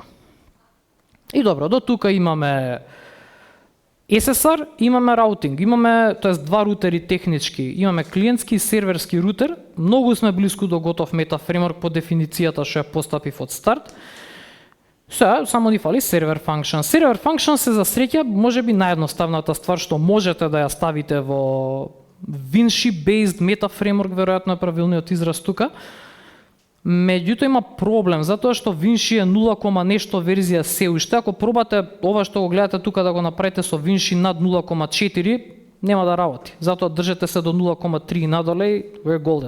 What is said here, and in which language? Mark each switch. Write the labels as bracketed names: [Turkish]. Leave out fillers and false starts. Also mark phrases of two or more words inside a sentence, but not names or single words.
[Macedonian] И добро, до тука имаме SSR, имаме раутинг, имаме, тоест два рутери технички, имаме клиентски и серверски рутер, многу сме близко до готов [English] meta framework [Macedonian] по дефиницијата што ја постапив од старт. Сега само ни фали [English] сервер function. Сервер function [Macedonian] се за среќа можеби наједноставната ствар што можете да ја ставите во [English] Vinci based meta framework, [Macedonian] веројатно е правилниот израз тука. Меѓутоа има проблем, затоа што Vinci е 0, нешто верзија се уште. Ако пробате ова што го гледате тука да го направите со Vinci над 0,4, нема да работи. Затоа држете се до 0,3 и надоле, [English] we're golden.